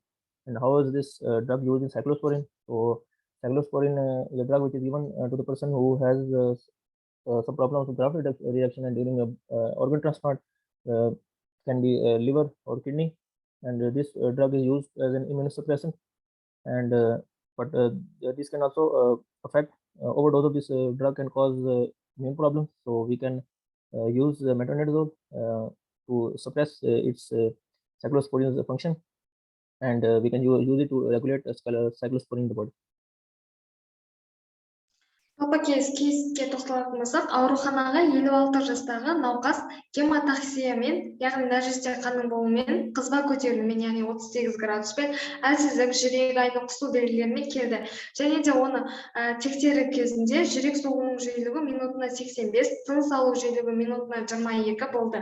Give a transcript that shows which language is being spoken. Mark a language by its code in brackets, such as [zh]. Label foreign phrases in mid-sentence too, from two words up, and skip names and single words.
[en] And how is this drug used in cyclosporine? So cyclosporine is a drug which is given to the person who has some problems with graft reduction, and during organ transplant, can be liver or kidney, and this drug is used as an immunosuppressant, and but this can also affect overdose of this drug can cause immune problems. So we can use metronidazole to suppress its cyclosporine function, and we can use it to regulate cyclosporine in the body. [kk] Жалпы кейске тоқталатын болсақ, ауруханаға 56 жастағы науқас гематоксиямен, яғни нәжісте қанның болуымен, қызба көтерілумен, яғни 38 градуспен, әлсіздік, жүрек айнып құсу белгілерімен келді. Және де оны тексеру кезінде жүрек соғуының жиілігі минутына 85, тыныс алу жиілігі минутына 22 болды.